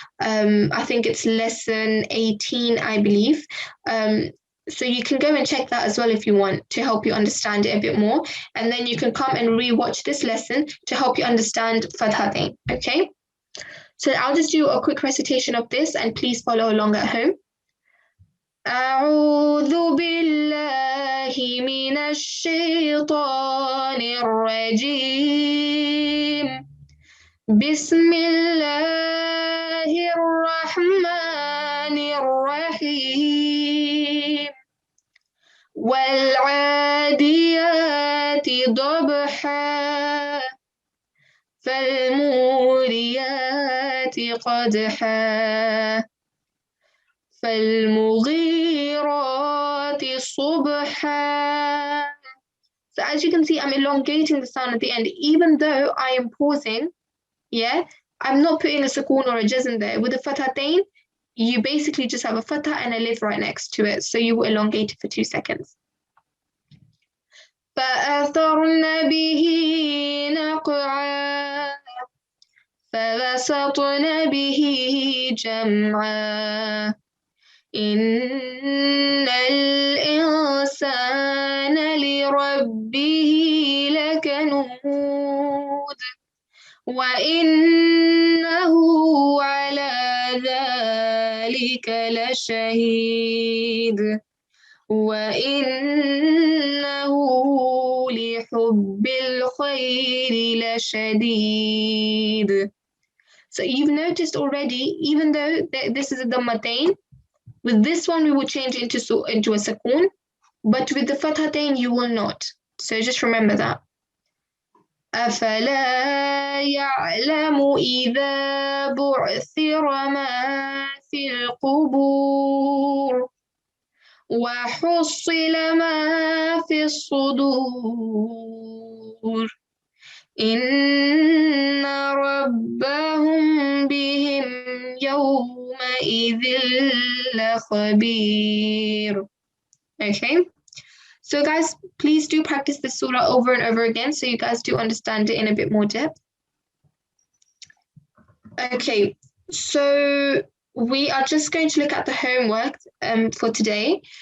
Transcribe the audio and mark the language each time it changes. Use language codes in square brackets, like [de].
[en] I think it's lesson 18, I believe. So you can go and check that as well if you want to help you understand it a bit more. And then you can come and re-watch this lesson to help you understand fathatain, okay? So I'll just do a quick recitation of this and please follow along at home. [ar] أعوذ بالله من الشيطان الرجيم بسم الله الرحمن الرحيم والعاديات ضبحا فالموريات قدحا فالمغيرات صبحا. [en] So as you can see, I'm elongating the sound at the end, even though I am pausing. Yeah, I'm not putting a sukoon or a jazm there. With the fathatain, you basically just have a fatha and a alif right next to it. So you will elongate it for 2 seconds. [ar] فأثرن به نقعا فوسطن به جمعا إن الإنسان لربه لكنود وإنه على ذلك لشهيد وإنه حب الخير لشديد. [en] So you've noticed already, even though this is a dammatain, with this one we will change into a sakoon, but with the fathatain you will not. So just remember that. [ar] أفلا يعلم إذا بعثر ما في القبور وحصل ما في الصدور إن ربهم بهم يومئذ لخبير. [en] Okay, so guys, please do practice this surah over and over again so you guys do understand it in a bit more depth. Okay, so we are just going to look at the homework for today.